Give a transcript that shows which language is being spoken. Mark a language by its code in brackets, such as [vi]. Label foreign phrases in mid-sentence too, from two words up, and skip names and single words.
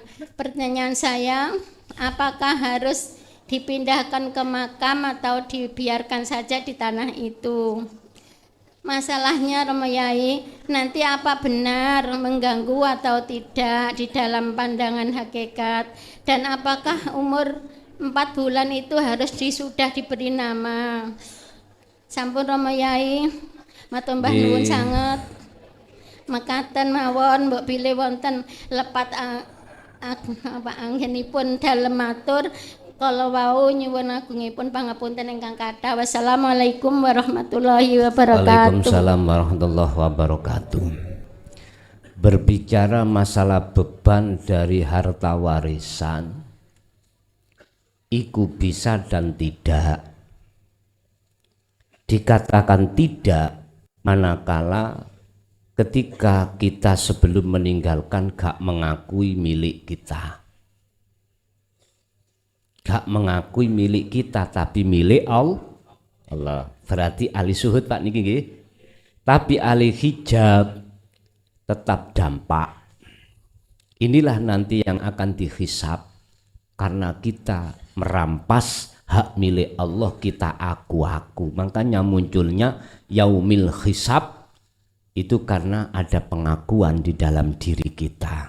[id] Pertanyaan saya, apakah harus dipindahkan ke makam atau dibiarkan saja di tanah itu? Masalahnya Romo Yai, nanti apa benar mengganggu atau tidak di dalam pandangan hakikat? Dan apakah umur 4 bulan itu harus sudah diberi nama? [jv] Sampun Romo Yai, matur mbah nuwun sanget. Mekaten mawon mbok bilih wonten lepat anggenipun dalem matur kala wau nyuwun agungipun pangapunten ingkang kathah. [ar] والسلام عليكم ورحمة الله وبركاته. وعليكم السلام ورحمة الله وبركاته. [id] Berbicara masalah beban dari harta warisan, iku bisa dan tidak. Dikatakan tidak manakala ketika kita sebelum meninggalkan gak mengakui milik kita, gak mengakui milik kita tapi milik Allah. Berarti ahli suhud Pak [jv] niki nggih. [id] Tapi ahli hijab tetap dampak. Inilah nanti yang akan dihisab karena kita merampas hak milik Allah, kita aku-aku. Makanya munculnya [ar] يوم الحساب [id] itu karena ada pengakuan di dalam diri kita.